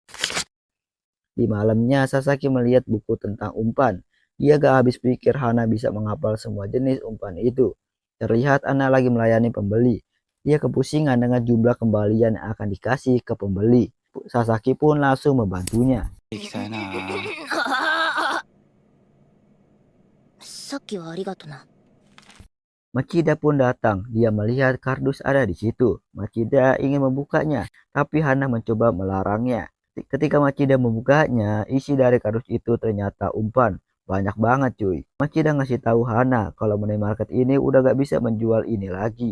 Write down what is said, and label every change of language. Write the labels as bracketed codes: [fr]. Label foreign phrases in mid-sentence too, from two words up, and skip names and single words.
[id] Di malamnya Sasaki melihat buku tentang umpan. Dia gak habis pikir Hana bisa menghafal semua jenis umpan itu. Terlihat Hana lagi melayani pembeli. Dia kepusingan dengan jumlah kembalian yang akan dikasih ke pembeli. Sasaki pun langsung membantunya. [ja] 行きたいな。さっきはありがとな。 [id] Machida pun datang. Dia melihat kardus ada di situ. Machida ingin membukanya, tapi Hana mencoba melarangnya. Ketika Machida membukanya, isi dari kardus itu ternyata umpan. Banyak banget cuy. Machida ngasih tahu Hana kalau minimarket ini udah gak bisa menjual ini lagi.